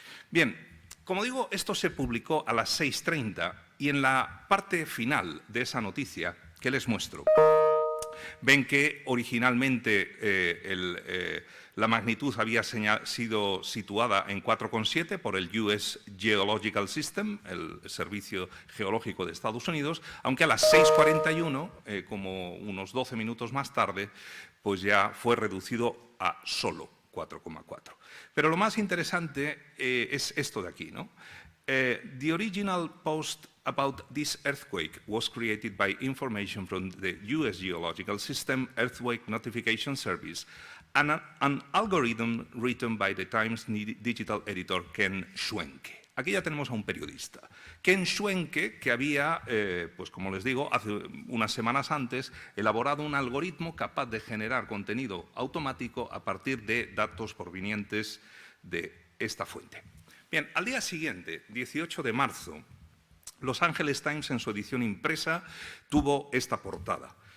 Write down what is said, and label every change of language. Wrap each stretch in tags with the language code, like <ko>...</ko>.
<es>Bien, como digo, esto se publicó a las 6:30 y en la parte final de esa noticia que les muestro, ven que originalmente la magnitud había sido situada en 4,7 por el US Geological System, el Servicio Geológico de Estados Unidos, aunque a las 6:41, como unos 12 minutos más tarde, ya fue reducido a solo 4,4. Pero lo más interesante es esto de aquí, ¿no?</es> <en>The original post about this earthquake was created by information from the US Geological System Earthquake Notification Service and an algorithm written by the Times digital editor Ken Schwenke.</en> <es>Aquí ya tenemos a un periodista, Ken Schwenke, que había, pues como les digo, hace unas semanas antes, elaborado un algoritmo capaz de generar contenido automático a partir de datos provenientes de esta fuente. Bien, al día siguiente, 18 de marzo, Los Angeles Times, en su edición impresa, tuvo esta portada.</es>